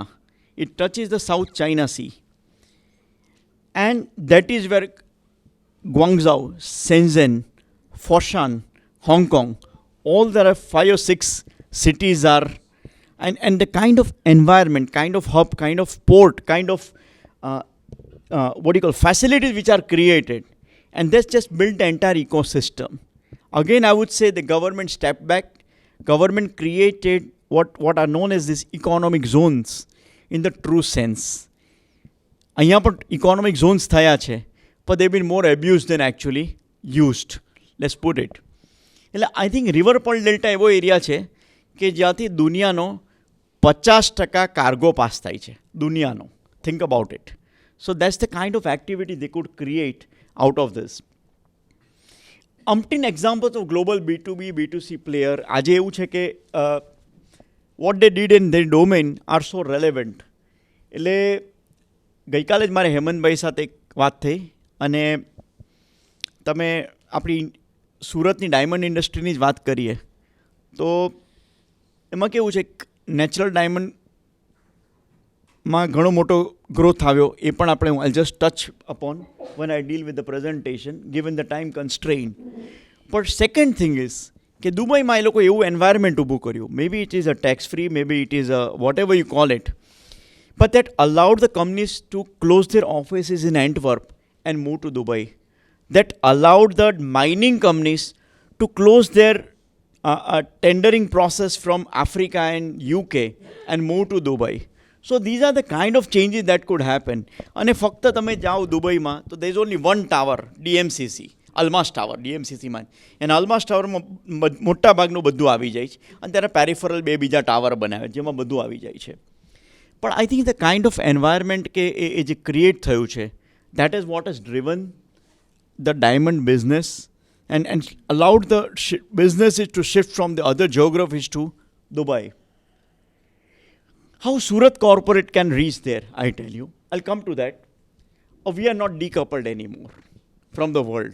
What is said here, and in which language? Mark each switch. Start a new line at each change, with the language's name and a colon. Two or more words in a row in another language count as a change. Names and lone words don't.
English: It touches the South China Sea. And that is where Guangzhou, Shenzhen, Foshan, Hong Kong, all there are 5 or 6 cities are, and the kind of environment, kind of hub, kind of port, kind of facilities which are created. And that's just built the entire ecosystem. Again, I would say the government stepped back. Government created what are known as these economic zones in the true sense.
Gujarati: અહીંયા પણ
English: economic zones
Gujarati: થયા છે,
English: but they've been more abused than actually used. Let's put it.
Gujarati: એટલે
English: I think
Gujarati: River Pearl Delta એવો એરિયા છે કે જ્યાંથી દુનિયાનો 50% કાર્ગો પાસ થાય છે, દુનિયાનો.
English: Think about it. So that's the kind of activity they could create out of this. Umpteen examples of global B2B, B2C player.
Gujarati: આજે એવું છે કે
English: what they did in their domain are so relevant.
Gujarati: એટલે ગઈકાલે જ મારે હેમંતભાઈ સાથે એક વાત થઈ અને તમે આપણી સુરતની ડાયમંડ ઇન્ડસ્ટ્રીની જ વાત કરીએ તો એમાં કેવું છે, નેચરલ ડાયમંડમાં ઘણો મોટો ગ્રોથ આવ્યો, એ પણ આપણે
English: I'll just touch upon when I deal with the presentation given the time constraint. But second thing is
Gujarati: કે દુબઈમાં એ લોકો એવું એન્વાયરમેન્ટ ઊભું કર્યું,
English: maybe it is a tax free, maybe it is a whatever you call it, but that allowed the companies to close their offices in Antwerp and move to Dubai. That allowed the mining companies to close their tendering process from Africa and UK and move to Dubai. So these are the kind of changes that could happen.
Gujarati: અને ફક્ત તમે જાઓ દુબઈમાં તો
English: there is only one tower,
Gujarati: DMCC, અલ્માસ ટાવર, DMCCમાં. અને અલ્માસ ટાવરમાં મોટા ભાગનું બધું આવી જાય છે અને ત્યારે પેરિફરલ 2 બીજા ટાવર બનાવે જેમાં બધું આવી જાય છે. પણ
English: I think the kind of environment
Gujarati: કે એ જે ક્રિએટ થયું છે,
English: that is what has driven the diamond business and allowed the businesses to shift from the other geographies to Dubai. How Surat corporate can reach there, I tell you. I'll come to that. We are not decoupled anymore from the world.